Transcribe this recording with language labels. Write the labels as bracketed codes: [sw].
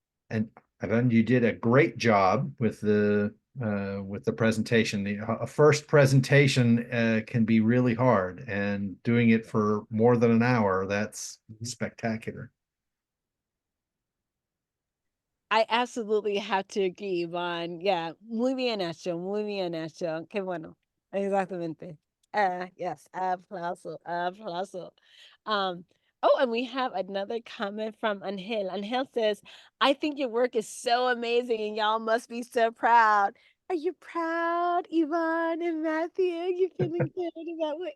[en] And Ivan, you did a great job with the presentation. A first presentation can be really hard, and doing it for more than an hour, that's spectacular. I absolutely have to agree, Iván. [es] Yeah, muy bien hecho, muy bien hecho. Qué bueno. Exactamente. Yes, aplauso, aplauso. [en] And we have another comment from Angel. Angel says, I think your work is so amazing and y'all must be so proud. Are you proud, Ivan and Matthew? You feeling good about what